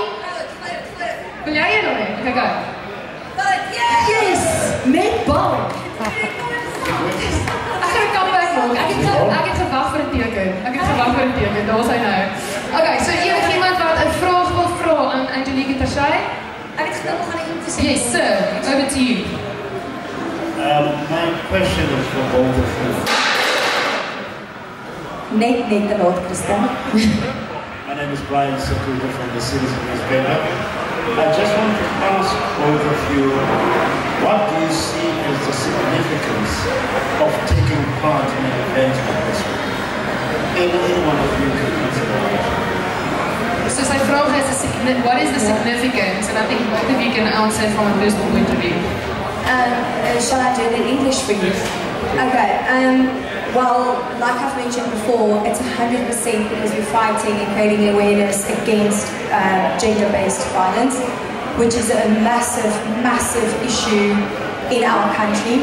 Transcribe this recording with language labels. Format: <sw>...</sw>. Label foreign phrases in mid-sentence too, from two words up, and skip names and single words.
<af>Wil jy hier nog nie? Kyk. Yes, met bal. Ek gaan 'n comeback maak. Ek het gewag vir 'n teken. Daar was hy nou. Okay, so enigiemand wat 'n vraag wil vra aan Angelique en Tasche? Ek het gedink om gaan invisie.</af> <en>Yes, sir. Over to you. My question is for both of you.</en> <af>Net te laat, Christian.</af> <en>My name is Brian Sakuta from the Citizen newspaper. I just want to ask both of you, what do you see as the significance of taking part in an event like this one? Any one of you can answer that.</en> <af>So sy vraag is,</af> <en>what is the significance? And I think both of you can answer from a personal point of view. Shall I do it in English for you? Okay. Well, like I've mentioned before, it's 100% because we're fighting and creating awareness against gender-based violence, which is a massive, massive issue in our country.</en>